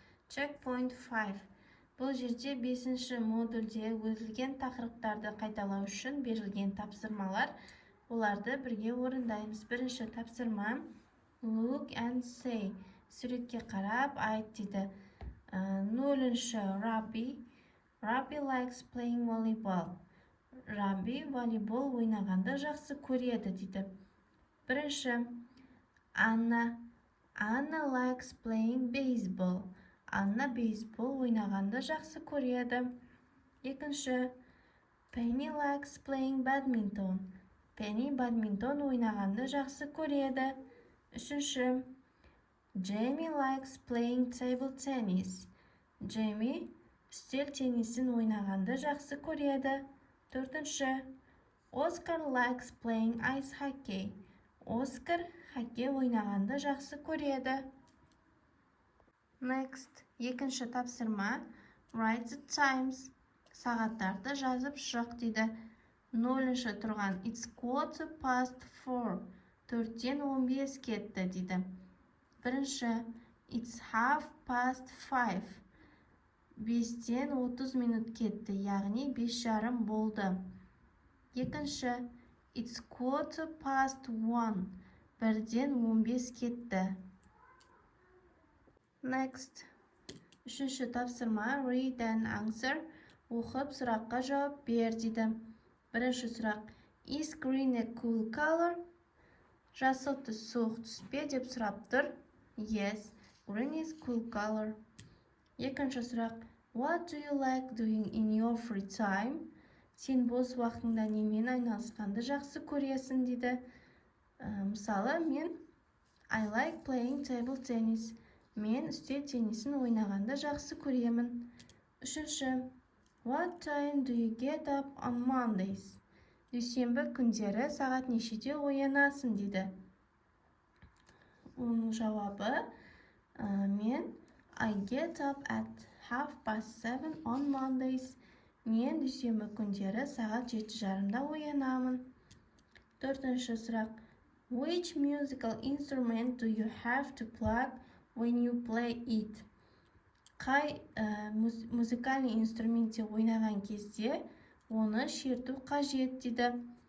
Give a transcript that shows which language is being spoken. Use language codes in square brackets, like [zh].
[en] Checkpoint 5. [kk] Бұл жерде 5-ші модульде өтілген тақырыптарды қайталау үшін берілген тапсырмалар. Оларды бірге орындаймыз. Бірінші тапсырма. [en] Look and say. [kk] Суретке қарап айт дейді. [en] 0-ші Rabbi likes playing volleyball. [kk] Rabbi волейбол ойнағанды жақсы көреді дейді. Бірінші. [en] Anna likes playing baseball. [kk] Анна бейсбол ойнағанды жақсы көреді. Екінші. [en] Penny likes playing badminton. [kk] Penny бадминтон ойнағанды жақсы көреді. Үшінші. [en] Jamie likes playing table tennis. [kk] Jamie үстел теннисін ойнағанды жақсы көреді. Төртінші. [en] Oscar likes playing ice hockey. [kk] Оскар хоккей ойнағанды жақсы көреді. Next, екінші тапсырма. [en] Write the times. [kk] Сағаттарды жазып шық дейді. 0-ші тұрған. [en] It's 4:15. [kk] 4-тен 15 кетті дейді. Бірінші, [en] it's 5:30. [kk] 5-тен 30 минут кетті, яғни 5:30 болды. Екінші, [en] it's 1:15. [kk] 1-ден 15 кетті. [en] Next. [kk] Үшінші тапсырма, [en] read and answer. [kk] Оқып, сұраққа жауап бер дейді. Бірінші сұрақ, [en] is green a cool color? [kk] Жасыл түс суық түс пе деп сұрап тұр. [en] Yes, green is cool color. [kk] Екінші сұрақ, [en] what do you like doing in your free time? [kk] Сен бос уақытыңда немен айналысқанды жақсы көресің дейді. Мысалы, [en] I like playing table tennis. [kk] Мен үстел теннисін ойнағанды жақсы көремін. Үшінші, [en] what time do you get up on Mondays? [kk] Дүйсенбі күндері сағат нешеде оянасың дейді. Оның жауабы, [en] I get up at 7:30 on Mondays. [kk] Мен дүйсенбі күндері сағат 7:30-да оянамын. Төртінші сұрақ, [en] which musical instrument do you have to plug when you play it? [kk] Қай музыкальный инструментте ойнаған кезде оны шерту қажет дейді.